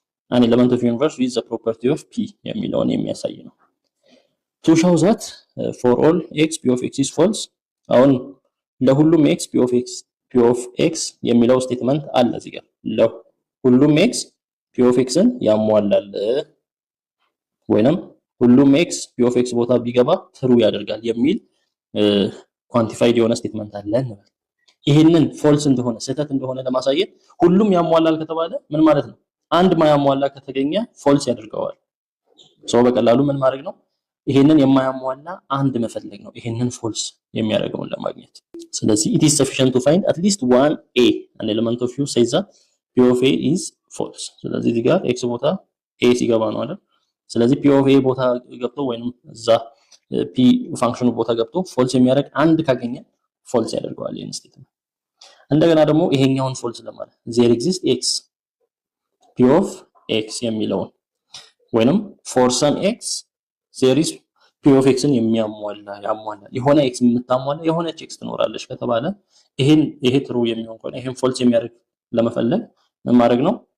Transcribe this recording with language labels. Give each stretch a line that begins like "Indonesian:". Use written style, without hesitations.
Amharic: an element of universe with the property of p የሚለውን የሚያሳይ ነው።
English: to show that for all x p of x is false
Amharic: አሁን ለሁሉም x p of x የሚለው ስቴትመንት አለ እዚህ ጋር ለሁሉም x p of x ን ያሟላል ወይንም ሁሉም x p of x ቦታ ቢገባ ትሩ ያደርጋል የሚል ኳንቲፋይድ የሆነ ስቴትመንት አለ እንበል። ይሄንን ፎልስ እንደሆነ ስህተት እንደሆነ ለማሳየት ሁሉም ያሟላል ከተባለ ምን ማለት ነው? አንድ ማያሟላ ከተገኘ ፎልስ ያደርገዋል። ሰው በቀላሉ ምን ማድረግ ነው? ይሄንን የማያሟላ አንድ መፈለግ ነው፣ ይሄንን ፎልስ የሚያደርገውን ለማግኘት። ስለዚህ
English: it is sufficient to find at least one a an element of u says that p of a is false።
Amharic: ስለዚህ እዚህ ጋር x ቦታ a ሲገባ ነው አይደል? ስለዚህ p of a ቦታ ገብቶ ወይንም እዛ p ፋንክሽኑ ቦታ ገብቶ ፎልስ የሚያደርግ አንድ ካገኘ ፎልስ ያደርገዋል ይሄን ስቴትመንት። እንደገና ደግሞ ይሄኛውን ፎልስ ለማለት there exists x p of x የሚለውን ወይንም for some x there is p of x ን ያሟላል የሆነ x የምታሟላ የሆነች x ትኖራለች ከተባለ ይሄ ትሩ የሚሆን ከሆነ ይሄን ፎልስ የሚያደርግ ለመፈለግ ምን ማድረግ ነው?